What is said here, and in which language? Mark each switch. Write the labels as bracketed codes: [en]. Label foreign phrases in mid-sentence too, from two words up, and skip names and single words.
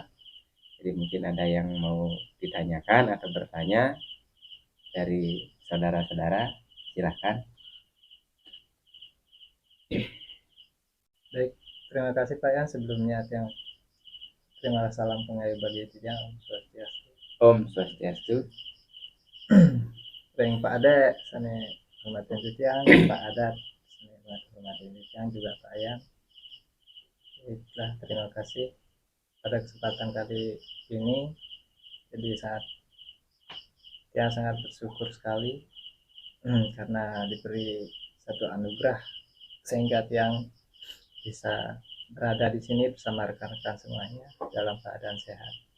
[id] Jadi mungkin ada yang mau ditanyakan atau bertanya dari saudara-saudara, silahkan. Baik, terima kasih Pak Yan sebelumnya yang terima kasih salam pengayu bagi itu yang Om Swastiastu. Om Swastiastu. Baik Pak Ade, sana hormatin Sutiang, Pak Adat, sana hormatin Sutiang juga Pak Yan. Baiklah, terima kasih pada kesempatan kali ini. Jadi sangat bersyukur sekali karena diberi satu anugerah sehingga Tiang bisa berada di sini bersama rekan-rekan semuanya dalam keadaan sehat.